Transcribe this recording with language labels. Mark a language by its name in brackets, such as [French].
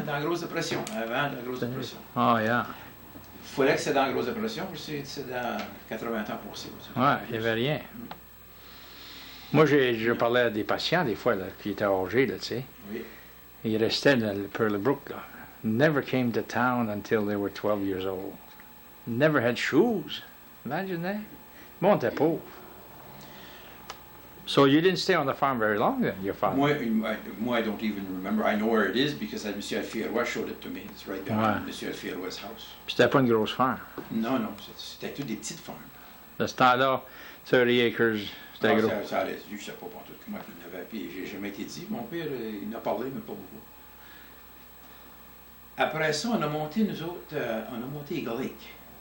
[French] Dans la grosse dépression, avant la grosse dépression. [English] Oh, yeah. [French] Il fallait que c'est dans la grosse dépression, puis c'est dans 80 ans pour ça. Ouais, il n'y avait rien. Moi, je parlais à des patients, des fois, là, qui étaient âgés, là, tu sais. Oui. Ils restaient dans le Pearl Brook, là. [English] Never came to town until they were 12 years old. Never had shoes. Imagine that. [French] Bon, t'es pauvre. [English] So you didn't stay on the farm very long then, your father? Moi, I don't even remember. I know where it is because Monsieur Alfierois showed it to me. It's right behind [French] Ouais. [English] Monsieur Alfierois' house. [French] Puis c'était pas une grosse ferme. Non, c'était toutes des petites fermes. De ce temps-là, 30 acres, c'était gros. Ça allait, je sais pas pour tout comment il l'avait, puis j'ai jamais été dit. Mon père, il en a parlé, mais pas beaucoup. Après ça, on a monté, nous autres, on a monté Eagle Lake.